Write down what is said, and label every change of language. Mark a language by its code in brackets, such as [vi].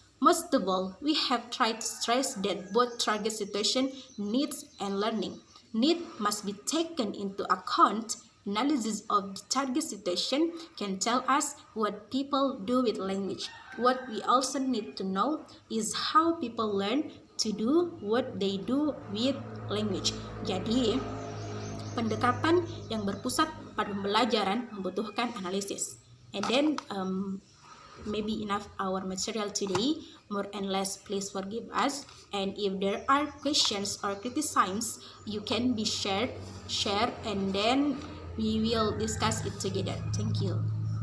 [en] Most of all, we have tried to stress that both target situation, needs, and learning. Need must be taken into account. Analysis of the target situation can tell us what people do with language. What we also need to know is how people learn to do what they do with language. [id] Jadi, pendekatan yang berpusat pada pembelajaran membutuhkan analisis. [en] And then, maybe enough our material today. More and less, please forgive us. And if there are questions or criticisms, you can be share, and then we will discuss it together. Thank you.